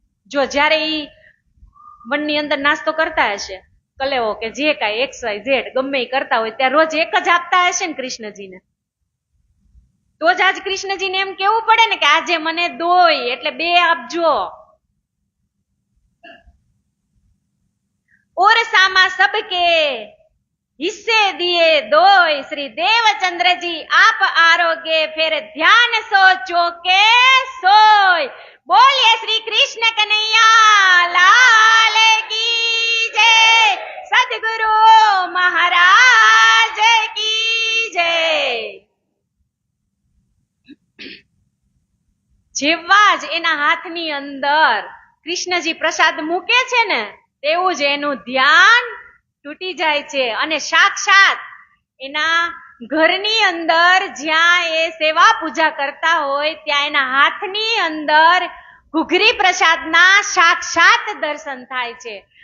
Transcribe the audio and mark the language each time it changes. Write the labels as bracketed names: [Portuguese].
[Gujarati] જો જયારે ઈ વનની અંદર નાસ્તો કરતા હશે, કલેવો કે જે કાંઈ XYZ ગમે એ કરતા હોય ત્યાં રોજ એક જ આપતા હશે ને કૃષ્ણજીને, તો જ આજ કૃષ્ણજીને એમ કેવું પડે ને કે આજે મને દોય એટલે 2 આપજો. [Hindi] और सामा सबके हिस्से दिए दोय, श्री देवचंद्र जी आप आरोगे फिर ध्यान सोचो के सोय. बोलिए श्री कृष्ण कन्हैया लाल की जय, सदगुरु महाराज की जय. [Gujarati] જેવા જ એના હાથની અંદર કૃષ્ણજી પ્રસાદ મૂકે છે ને, તેવું જ એનું ધ્યાન તૂટી જાય છે અને સાક્ષાત એના ઘરની અંદર જ્યાં એ સેવા પૂજા કરતા હોય ત્યાં એના હાથની અંદર ઘૂઘરી પ્રસાદના સાક્ષાત દર્શન થાય છે.